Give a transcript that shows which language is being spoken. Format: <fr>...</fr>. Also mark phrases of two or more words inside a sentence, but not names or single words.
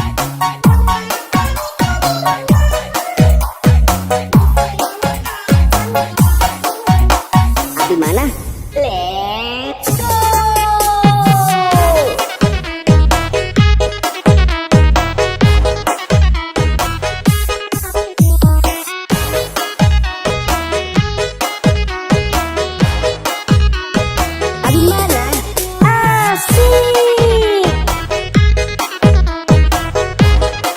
<id>Abi mana?</id> <en>Let's go.</en> <id>Abi mana? Asik.</id>